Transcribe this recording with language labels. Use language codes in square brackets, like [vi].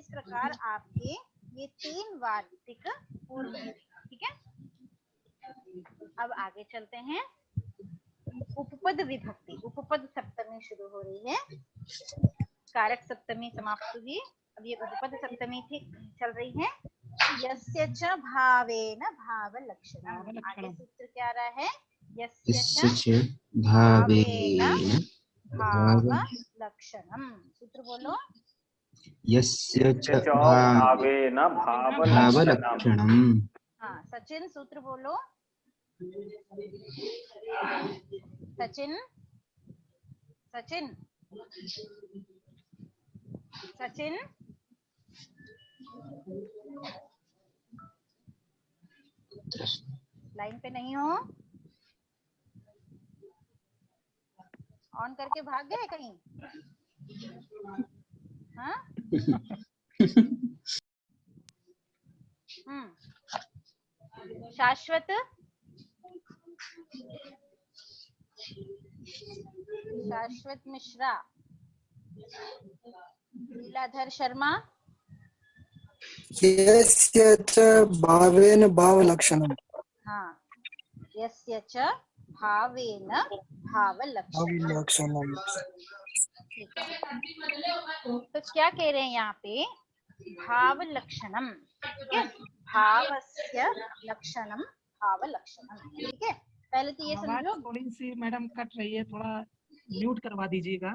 [hi] इस प्रकार आपके ये 3 वार्तिक पूर्ण हुए, ठीक है। अब आगे चलते हैं, उपपद विभक्ति, उपपद सप्तमी शुरू हो रही है, कारक सप्तमी समाप्त हुई, अब ये उपपद सप्तमी थी चल रही है। [sa] यस्य च भावेन भावलक्षणम्। [hi] आगे सूत्र क्या आ रहा है? [sa] यस्य च भावेन [hi] भावलक्षणम्। सूत्र बोलो। [sa] यस्य च भावेन भावलक्षणम्। भावलक्षणम्। [hi] हाँ, सचिन सूत्र बोलो। सचिन सचिन सचिन लाइन पे नहीं हो? ऑन करके भाग गए कहीं? हाँ? शाश्वत शाश्वत मिश्रा, लीलाधर शर्मा, [sa] यस्य च भावेन भावलक्षणम्। हाँ, यस्य च भावेन भावलक्षणम्। [hi] ठीक है, तो क्या कह रहे हैं यहाँ पे? [sa] भावलक्षणम, [hi] ठीक है, [sa] भावस्य लक्षणम भावलक्षणम। [hi] ठीक है, पहले तो ये समझो। थोड़ी सी मैडम कट रही है, थोड़ा म्यूट करवा दीजिएगा।